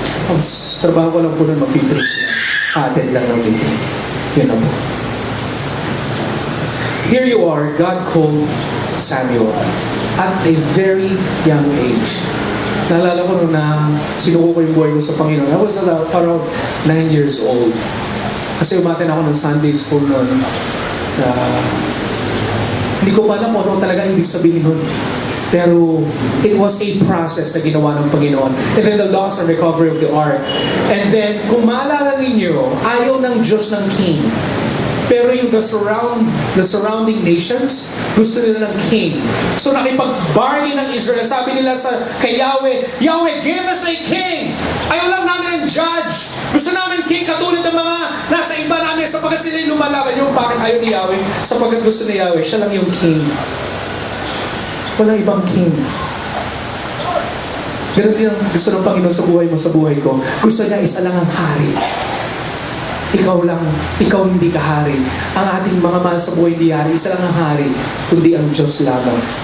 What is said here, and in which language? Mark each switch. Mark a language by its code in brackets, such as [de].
[tl] Ang trabaho ko lang po noon, mag-preach, attend lang ng meeting. Yun na po. [en] Here you are, God called Samuel at a very young age. [tl] Naalala ko nung sinuko ko yung buhay ko sa Panginoon. [en] I was around 9 years old. [tl] Kasi umaten ako ng Sunday school noon. Hindi ko pa alam kung ano talaga ibig sabihin nun. Pero [en] it was a process [tl] na ginawa ng Panginoon. [en] And then the loss and recovery of the ark. [tl] And then, kung maalala ninyo, ayaw ng Diyos ng king. Pero yung the surrounding nations, gusto nila ng king. So nakipag-bargain ng Israel. Sabi nila kay Yahweh, Yahweh, [en] give us a king. [tl] Ayaw lang namin ng judge. Gusto namin king katulad ng mga nasa iba namin sapagkat sila lumalaban. Yung bakit ayaw ni Yahweh? Sapagkat gusto ni Yahweh, siya lang yung king. Walang ibang king. Ganun din ang gusto ng Panginoon sa buhay mo, sa buhay ko. Gusto niya isa lang ang hari. ikaw lang, ikaw hindi ka hari. Ang ating mga mahal sa buhay hindi hari, isa lang ang hari, kundi ang Diyos lamang.